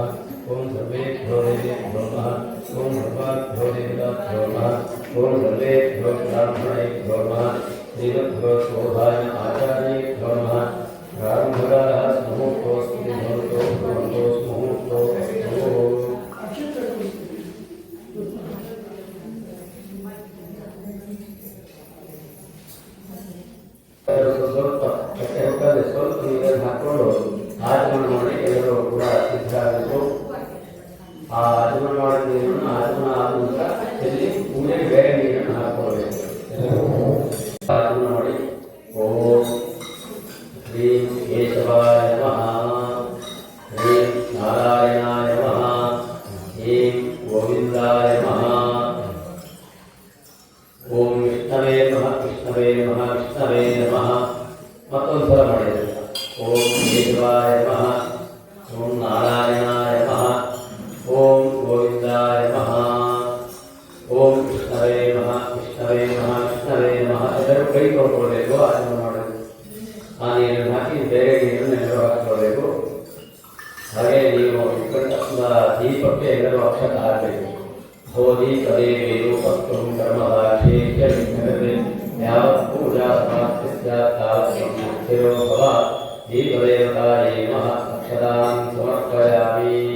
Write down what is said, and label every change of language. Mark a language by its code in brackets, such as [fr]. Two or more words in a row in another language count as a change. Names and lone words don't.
[sa] ॐ सर्वेभ्यो देवेभ्यो नमः ॐ सर्वाभ्यो देवताभ्यो नमः ॐ सर्वेभ्यो ब्राह्मणेभ्यो नमः श्रीमद्भगवतो शोभाय आचार्येभ्यो नमः प्रारम्भकालः मुहूर्तोऽस्तु मुहूर्तोऽस्तु [kn] ಸ್ವಲ್ಪ ನೀರನ್ನು ಹಾಕೊಂಡು ಆಚಮನ ಮಾಡಿ ಎಲ್ಲರೂ ಕೂಡ ಸಿದ್ಧರಾಗಬೇಕು. ಆ ಆಚಮನ ಮಾಡಿದ ನೀರನ್ನು ಆಚಮನ ಆದ ನಂತರ ಇಲ್ಲಿ ಪೂಜೆಗೆ ಬೇರೆ ನೀರನ್ನು ಹಾಕೊಳ್ಳಬೇಕು. ಆಚಮನ ಮಾಡಿ [sa] ಓಂ ಶ್ರೀಂ ಕೇಶವಾಯ ನಮಃ ಶ್ರೀಂ ನಾರಾಯಣಾಯ ನಮಃ ಶ್ರೀಂ ಗೋವಿಂದಾಯ ನಮಃ ಓಂ ವಿಷ್ಣವೇ ನಮಃ ವಿಷ್ಣವೇ ನಮಃ ವಿಷ್ಣವೇ ನಮಃ. [kn] ಮತ್ತೊಂದು ಸಲ ಮಾಡಿದರೆ [sa] ಓಂ ಕೇಶವಾಯ ನಮಃ ಓಂ ನಾರಾಯಣಾಯ ನಮಃ ಓಂ ಗೋವಿಂದಾಯ ನಮಃ ಓಂ ವಿಷ್ಣವೇ ನಮಃ ವಿಷ್ಣವೇ ನಮಃ ವಿಷ್ಣವೇ ನಮಃ. [kn] ಎಲ್ಲರೂ ಕೈ ತೊಳ್ಕೊಳ್ಬೇಕು. ಆಚರಣೆ ಮಾಡೋದು ಆ ನೀರನ್ನು ಹಾಕಿ ಬೇರೆ ನೀರನ್ನು ಎಲ್ಲರೂ ಹಾಕಿಕೊಳ್ಬೇಕು. ಹಾಗೆ ನೀವು ದೀಪಕ್ಕೆ ಎಲ್ಲರೂ ಅಕ್ಷತ ಹಾಕಬೇಕು. [sa] ಹೋದಿ ತದೇವೇರು ಪಕ್ವಂ ಕರ್ಮದಾಕ್ಷೇಯ ವಿಘ್ನಗತೆ ಯಾವತ್ ಪೂಜಾ ಸಮಾಪ್ತಿರೋ ಭವ ದೀಪದೇವತಾಯೇ ನಮಃ ಅಕ್ಷತಾಂ ಸಮರ್ಪಯಾಮಿ.